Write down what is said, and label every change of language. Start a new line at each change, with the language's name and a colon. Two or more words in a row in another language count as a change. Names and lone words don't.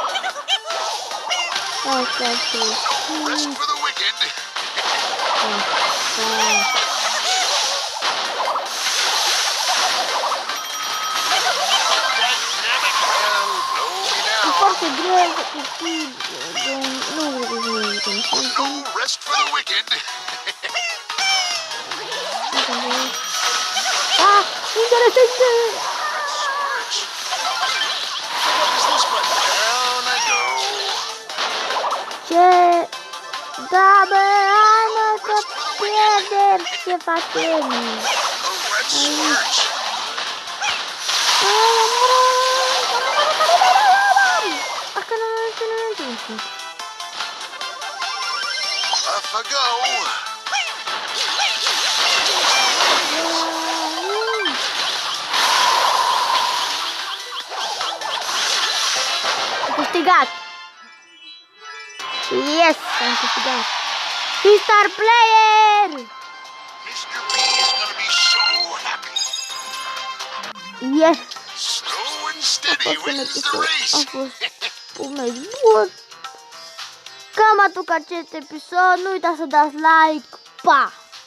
Romanian: Asta și...
English: Rest for the wicked.
Romanian: E foarte greu să știi, nu vreau să zic.
English: No rest for the wicked.
Romanian: Ah, interesant!
English: What is this button? Down I go.
Romanian: Ce? Da, bă, hai mă să pierdem! Ce facem?
English: Oh, red smirch.
Romanian: Dacă nu.
English: Off I go.
Romanian: Am câștigat! Yes, am câștigat! Și
English: star player! Mr. P is gonna be so happy. Yes! Slow and steady
Romanian: A fost un
English: wins the
Romanian: episod,
English: race.
Romanian: a fost un meci bun! Cam atât acest episod, nu uitați să dați like, pa!